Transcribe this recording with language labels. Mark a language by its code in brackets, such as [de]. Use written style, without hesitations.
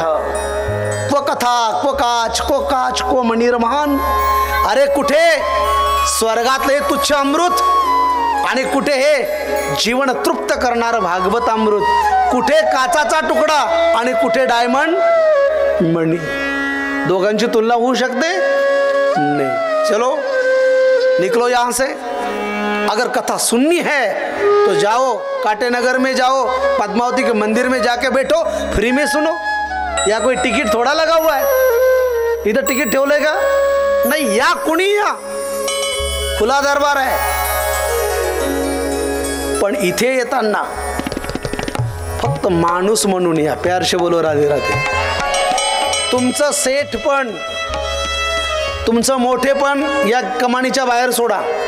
[sa] को कथा को काच को मणिर महान. [mr] अरे कुठे स्वर्गातले तुच्छ अमृत आणि कुठे हे जीवन तृप्त करणारं भागवत अमृत. कुठे काचाचा तुकडा आणि कुठे डायमंड मणी. दोघांची तुलना होऊ शकते नहीं. [hi] चलो निकलो यहाँ से. अगर कथा सुननी है तो जाओ काटे नगर में, जाओ पद्मावती के मंदिर में जाके बैठो, फ्री में सुनो. या कोई टिकट थोड़ा लगा हुआ है, इधर टिकट [mr] ठेवलंय का? नहीं, या कुणी या, खुला दरबार आहे. पण इथे येताना फक्त माणूस म्हणून या. [hi] प्यार से बोलो राधे राधे. [mr] तुमचं सेठ पण, तुमचं मोठे पण या कमानीच्या बाहेर सोडा.